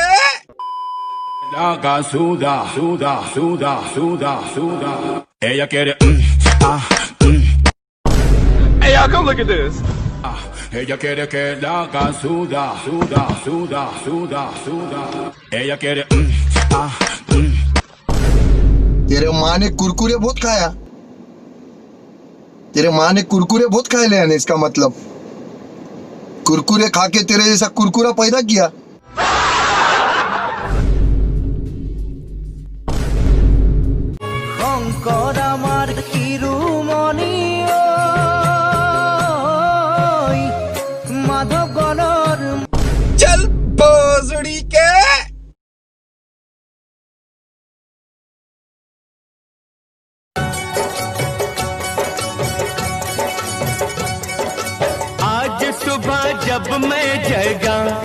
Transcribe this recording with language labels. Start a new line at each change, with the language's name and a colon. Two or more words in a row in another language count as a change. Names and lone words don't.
Spanish: Haga suda, suda, suda, suda, suda. Ella quiere
English: Hey y'all, come look at this.
Spanish: Ella quiere que la haga suda, suda, suda, suda, suda. Ella quiere
Hindi: तेरे माँ ने कुरकुरे बहुत खाया। तेरे माँ ने कुरकुरे बहुत खाए ले, यानी इसका मतलब कुरकुरे खा के तेरे जैसा कुरकुरा पैदा किया।
Assamese: শংকৰ আমাৰ শিৰোমণি মাধৱ গণৰ
Hindi: चल भोसड़ी के आज सुबह जब मैं जगा,